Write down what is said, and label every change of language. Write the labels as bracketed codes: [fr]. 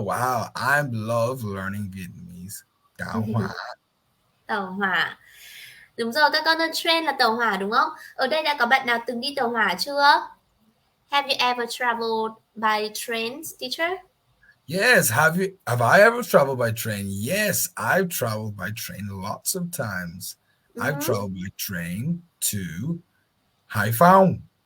[en] Wow, I love learning Vietnamese. [vi] Tàu hỏa. Tàu hỏa. Đúng rồi các con ơi, train là tàu hỏa đúng không? Ở đây đã có bạn nào từng đi tàu hỏa chưa? [en] Have you ever traveled by train, teacher? Yes, have I ever traveled by train? Yes, I've traveled by train lots of times. I've traveled by train to Hải Phòng.